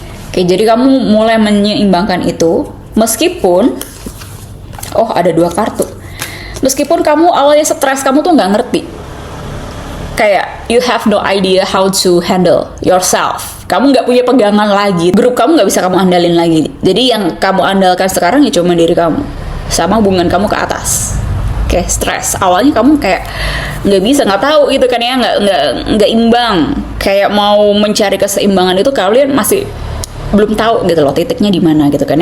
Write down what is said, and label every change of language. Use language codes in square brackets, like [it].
[id] Oke, jadi kamu mulai menyeimbangkan itu, meskipun ada 2 kartu. Meskipun kamu awalnya stres, kamu tuh nggak ngerti. [en] Kayak you have no idea how to handle yourself. [id] Kamu nggak punya pegangan lagi. Grup kamu nggak bisa kamu andalin lagi. Jadi yang kamu andalkan sekarang ya cuma diri kamu sama hubungan kamu ke atas. Kayak stres. Awalnya kamu kayak nggak bisa, nggak tahu gitu kan ya, nggak imbang. Kayak mau mencari keseimbangan itu kalian masih belum tahu gitu loh titiknya di mana gitu kan.